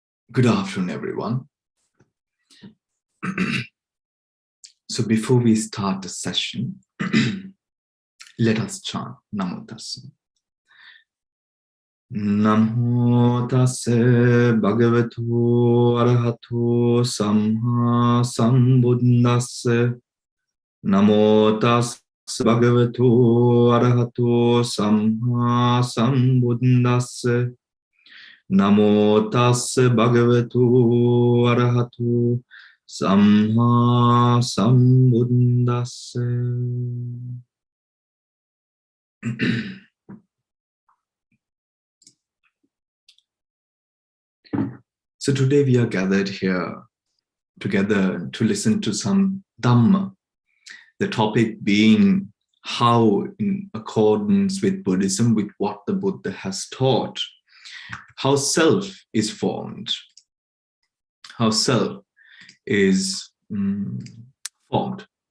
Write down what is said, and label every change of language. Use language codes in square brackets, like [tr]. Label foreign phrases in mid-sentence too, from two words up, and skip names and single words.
[en] Good afternoon, everyone. So before we start the session, let us chant [pi] Namo Tassa. Namo Tassa Bhagavato Arahato Samma Sambuddhassa. Namo Tassa Bhagavato Arahato Samma Sambuddhassa. Namo Tassa Bhagavato Arahato Samma Sambuddhassa. [en] So today we are gathered here together to listen to some Dhamma, the topic being how, in accordance with Buddhism, with what the Buddha has taught, how self is formed, how self is formed.